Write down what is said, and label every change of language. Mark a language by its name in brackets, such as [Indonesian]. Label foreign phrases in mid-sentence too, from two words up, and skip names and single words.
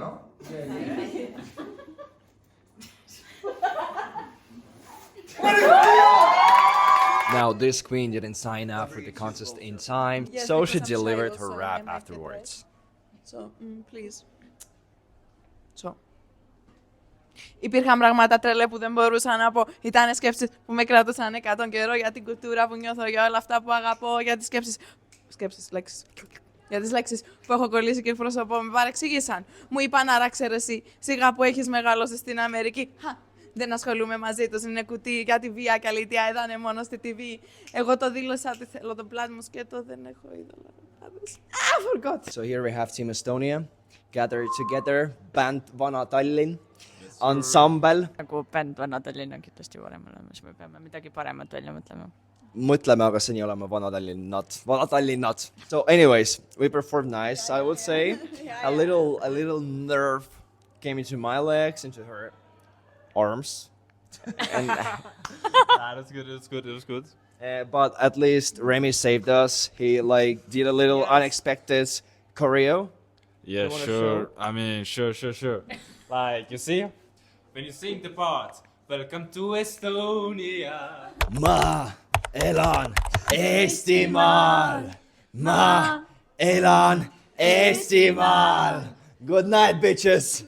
[English] Now, this queen didn't sign up for the contest in time, Yes, so because she I'm shy delivered also, her I rap make it, afterwards. So, please. So. [Greek] Υπήρχαν πράγματα τρελέ που δεν μπορούσα να πω. Ήταν σκέψεις που με κρατούσαν 100 καιρό για την κουλτούρα που νιώθω, για όλα αυτά που αγαπώ, για τις σκέψεις, λέξεις. Για τις λέξεις που έχω κολλήσει και εκπροσωπώ, με παρεξήγησαν. Μου είπαν άρα ξέρεις εσύ, σιγά που έχεις μεγαλώσει στην Αμερική. Δεν ασχολούμαι μαζί τους, είναι κουτί για τη βία και αλήθεια, είδανε μόνο στη TV. Εγώ το δήλωσα ότι θέλω το πλάτη μου σκέτο, δεν έχω είδωλα. [English] Forgot. So here we have Team Estonia, gathered together, band Vana Tallinn, ensemble. [Estonian] nagu bänd Vana Tallinn on kindlasti parem olemas, me peame midagi paremat välja mõtlema. Mõtleme aga seni olema Vana Tallinnad. [English] So anyways, we performed nice, I would say. A little nerve came into my legs, into her arms. And, That's good, it was good. but at least Remy saved us. He like did a little unexpected choreo. Yeah, wanna sure. I mean, sure. Like, you see, when you sing the part, welcome to Estonia. [Estonian] Ma elan Eestimaal. Ma elan Eestimaal. [English] Good night, bitches.